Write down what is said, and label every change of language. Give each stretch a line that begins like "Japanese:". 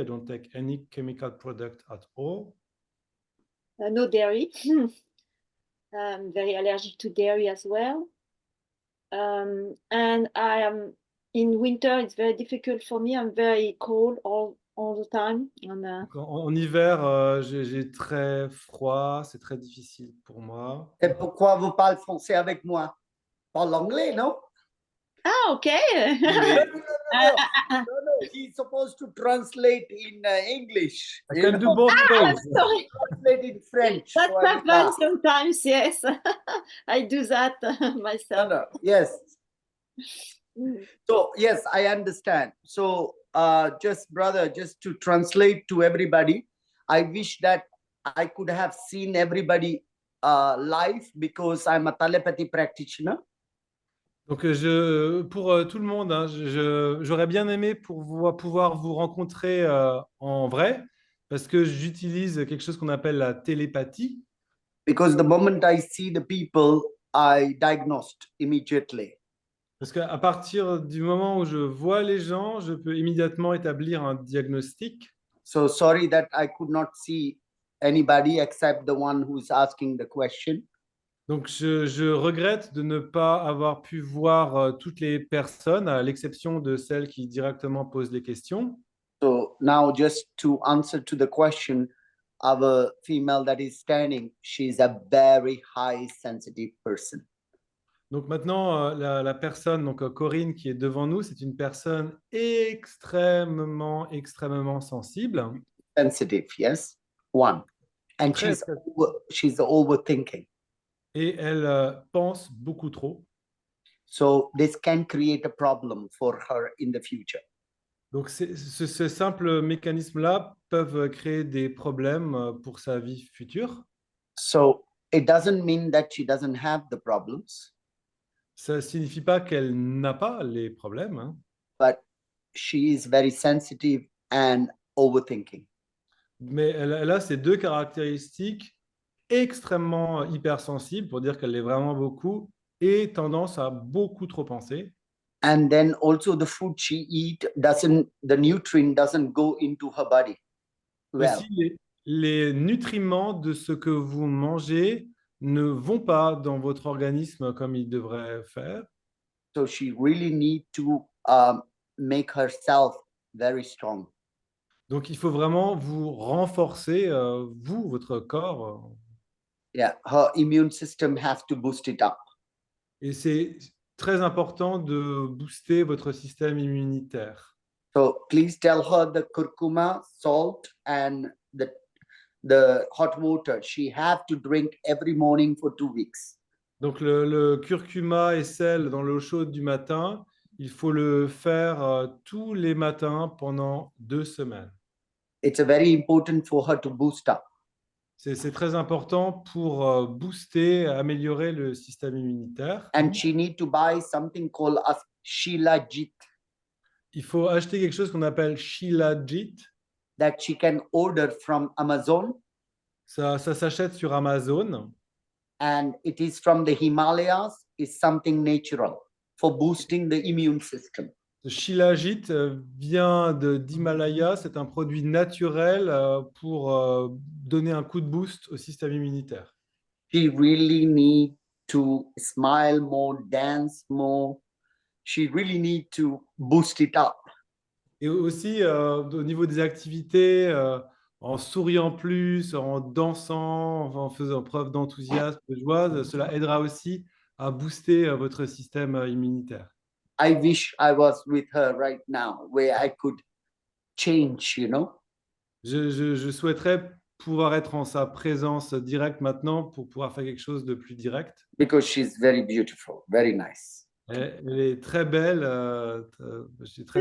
English: I don't take any chemical product at all. No dairy. I'm very allergic to dairy as well. And I am in winter, it's very difficult for me. I'm very cold all the time.
French: En hiver, j'ai très froid, c'est très difficile pour moi. Et pourquoi vous parlez français avec moi? Parle anglais, non? Ah, ok.
English: No, he's supposed to translate in English. I can do both ways. Sorry. Translate in French. That So I will happens sometimes, yes. I do that myself. No, yes. Mm. So, yes, I understand. So, just to translate to everybody, I wish that I could have seen everybody live because I'm a telepathy practitioner.
French: Donc, pour tout le monde, hein, j'aurais bien aimé pouvoir vous rencontrer en vrai, parce que j'utilise quelque chose qu'on appelle la télépathie.
English: Because the moment I see the people, I diagnosed immediately.
French: Parce qu'à partir du moment où je vois les gens, je peux immédiatement établir un diagnostic.
English: So sorry that I could not see anybody except the one who's asking the question.
French: Donc, je regrette de ne pas avoir pu voir toutes les personnes, à l'exception de celles qui directement posent les questions.
English: So now just to answer to the question, our female that is standing, she's a very high sensitive person.
French: Donc maintenant, la personne, donc Corinne qui est devant nous, c'est une personne extrêmement sensible.
English: Sensitive, yes, one. And
French: Très,
English: she's overthinking.
French: Et elle pense beaucoup trop.
English: So this can create a problem for her in the future.
French: Donc ce simple mécanisme-là peuvent créer des problèmes pour sa vie future.
English: So it doesn't mean that she doesn't have the problems.
French: Ça ne signifie pas qu'elle n'a pas les problèmes, hein.
English: But she is very sensitive and overthinking.
French: Mais elle a ces deux caractéristiques extrêmement hypersensible, pour dire qu'elle l'est vraiment beaucoup, et tendance à beaucoup trop penser.
English: And then also the food she eat the nutrient doesn't go into her body. Well.
French: Aussi, les nutriments de ce que vous mangez ne vont pas dans votre organisme comme ils devraient faire.
English: So she really need to make herself very strong.
French: Donc, il faut vraiment vous renforcer, vous, votre corps.
English: Yeah, her immune system has to boost it up.
French: Et c'est très important de booster votre système immunitaire.
English: So please tell her the curcuma, salt, and the hot water she have to drink every morning for 2 weeks.
French: Donc le curcuma et sel dans l'eau chaude du matin, il faut le faire tous les matins pendant 2 semaines.
English: It's very important for her to boost up.
French: C'est très important pour booster, améliorer le système immunitaire.
English: And she need to buy something called as Shilajit.
French: Il faut acheter quelque chose qu'on appelle Shilajit.
English: That she can order from Amazon.
French: Ça s'achète sur Amazon.
English: And it is from the Himalayas. It's something natural for boosting the immune system.
French: Le Shilajit vient d'Himalaya. C'est un produit naturel pour donner un coup de boost au système immunitaire.
English: She really need to smile more, dance more. She really need to boost it up.
French: Et aussi, au niveau des activités, en souriant plus, en dansant, en faisant preuve d'enthousiasme, de joie, cela aidera aussi à booster votre système immunitaire.
English: I wish I was with her right now, where I could change, you know.
French: Je souhaiterais pouvoir être en sa présence directe maintenant pour pouvoir faire quelque chose de plus direct.
English: Because she's very beautiful, very nice.
French: Elle est très belle, je suis très